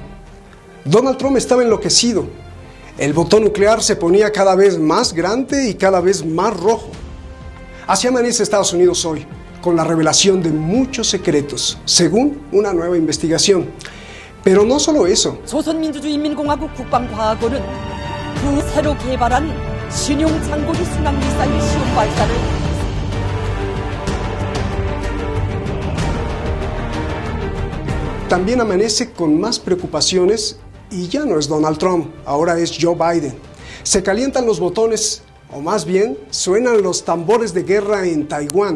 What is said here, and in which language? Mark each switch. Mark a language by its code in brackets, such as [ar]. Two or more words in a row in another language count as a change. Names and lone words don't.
[es] Donald Trump estaba enloquecido. El botón nuclear se ponía cada vez más grande y cada vez más rojo. Así amanece Estados Unidos hoy, con la revelación de muchos secretos, según una nueva investigación. Pero no solo eso. [ko] 조선민주주의인민공화국 국방과학원은 그 새로 개발한 신형 장거리 순항 미사일 시험 발사를 [es] También amanece con más preocupaciones y ya no es Donald Trump, ahora es Joe Biden. Se calientan los botones, o más bien suenan los tambores de guerra en Taiwán.